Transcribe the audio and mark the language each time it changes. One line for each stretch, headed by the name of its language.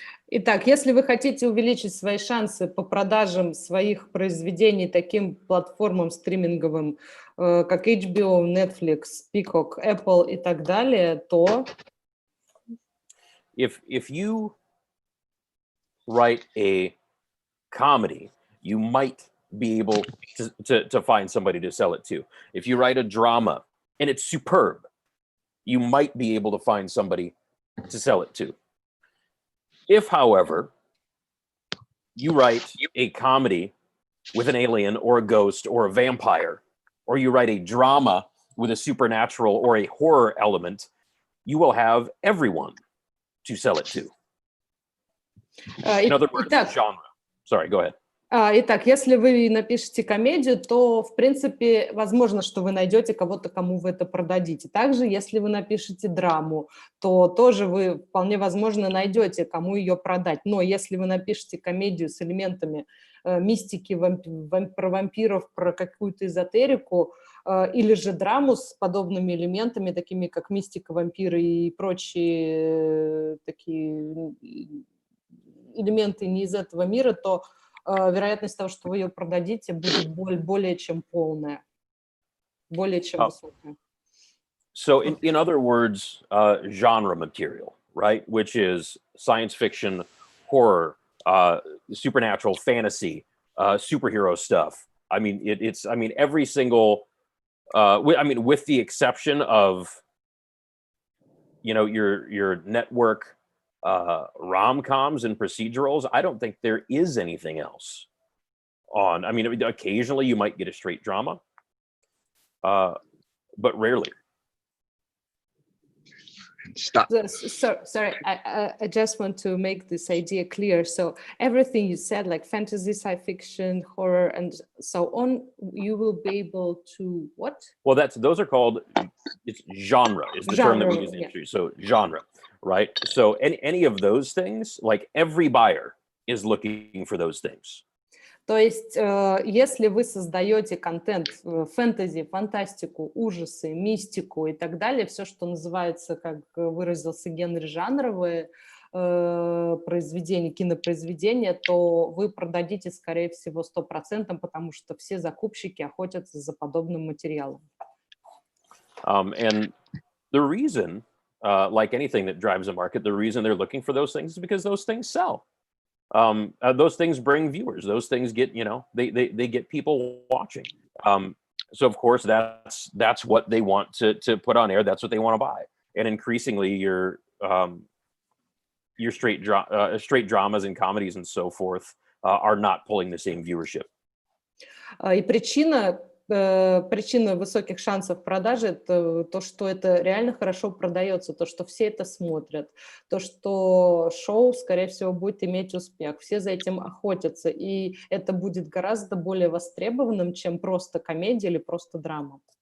Russian: Итак, если вы хотите увеличить свои шансы по продажам своих произведений таким платформам стриминговым, как HBO, Netflix, Peacock, Apple и так далее, то...
English: If you write a comedy, you might be able to find somebody to sell it to. If you write a drama and it's superb, you might be able to find somebody to sell it to. If, however, you write a comedy with an alien or a ghost or a vampire, or you write a drama with a supernatural or a horror element, you will have everyone to sell it to. In other words, genre. Sorry, go ahead.
Russian: Итак, если вы напишете комедию, то, в принципе, возможно, что вы найдете кого-то, кому вы это продадите. Также, если вы напишете драму, то тоже вы, вполне возможно, найдете, кому ее продать. Но если вы напишете комедию с элементами мистики, про вампиров, про какую-то эзотерику, или же драму с подобными элементами, такими как мистика, вампиры и прочие такие элементы не из этого мира, то вероятность того, что вы ее продадите, будет более чем полная, более чем высокая.
English: So in other words, genre material, right? Which is science fiction, horror, supernatural, fantasy, superhero stuff. I mean, it's every single, with the exception of, your network rom-coms and procedurals, I don't think there is anything else on. I mean, occasionally you might get a straight drama, but rarely. Stop. Sorry, I just want to make this idea clear. So everything you said, like fantasy, science fiction, horror, and so on, you will be able to what? Well, those are called, it's genre is the term that we use in the industry. So genre, right? So any of those things, like every buyer is looking for those things.
Russian: То есть, если вы создаете контент, фэнтези, фантастику, ужасы, мистику и так далее, все, что называется, как выразился Генри, жанровые произведения, кинопроизведения, то вы продадите, скорее всего, 100%, потому что все закупщики охотятся за подобным материалом.
English: And the reason, like anything that drives a market, the reason they're looking for those things is because those things sell. Those things bring viewers. Those things get, they get people watching. So of course that's what they want to put on air. That's what they want to buy. And increasingly your straight dramas and comedies and so forth are not pulling the same viewership.
Russian: И причина высоких шансов продажи – это то, что это реально хорошо продается, то, что все это смотрят, то, что шоу, скорее всего, будет иметь успех. Все за этим охотятся, и это будет гораздо более востребованным, чем просто комедия или просто драма.